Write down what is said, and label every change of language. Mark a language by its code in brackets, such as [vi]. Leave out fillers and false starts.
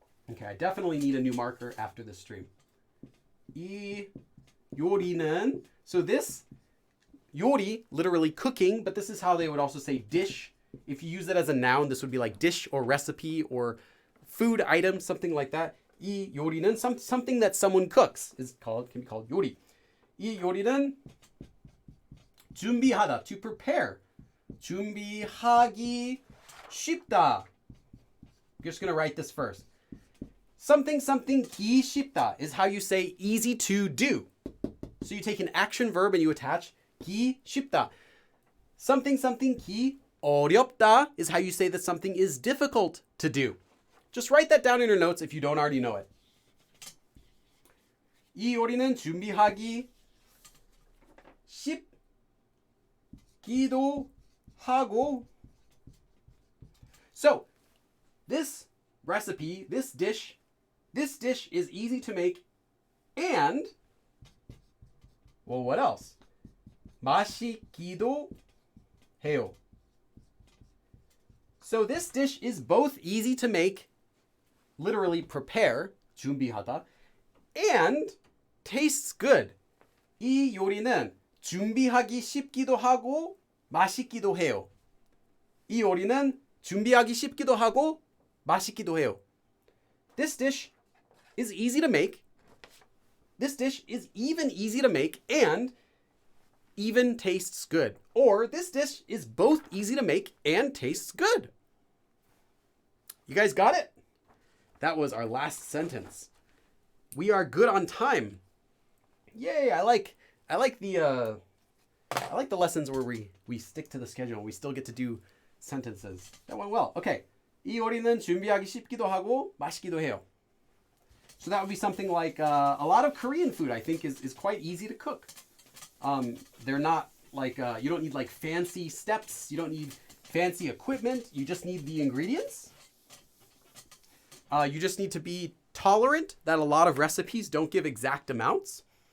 [en] Okay, I definitely need a new marker after this stream. [ko] 이 요리는, [en] so this, 요리, literally cooking, but this is how they would also say dish. If you use it as a noun, this would be like dish or recipe or food item, something like that. [ko] 이 요리는 [en] something that someone cooks can be called 요리. [ko] 이 요리는 준비하다, [en] to prepare. [ko] 준비하기 쉽다. [en] You're just going to write this first. Something 기 쉽다 is how you say easy to do. So you take an action verb and you attach 기 쉽다. Something 기 어렵다 is how you say that something is difficult to do. Just write that down in your notes if you don't already know it. [ko] 이 요리는 준비하기 쉽기도 하고. [en] So, this recipe, this dish is easy to make, and, well, what else? [ko] 맛있기도 해요. [en] So this dish is both easy to make, literally prepare, 준비하다, and tastes good. [ko] 이 요리는 준비하기 쉽기도 하고 맛있기도 해요. 이 요리는 준비하기 쉽기도 하고 맛있기도 해요. [en] This dish is easy to make. This dish is even easy to make and even tastes good. Or this dish is both easy to make and tastes good. You guys got it? That was our last sentence. We are good on time. Yay, I like the lessons where we stick to the schedule and we still get to do sentences. That went well. Okay. [ko] 이 요리는 준비하기 쉽기도 하고 맛있기도 해요. [en] So that would be something like a lot of Korean food, I think, is quite easy to cook. They're not like, you don't need like fancy steps. You don't need fancy equipment. You just need the ingredients. You just need to be tolerant that a lot of recipes don't give exact amounts.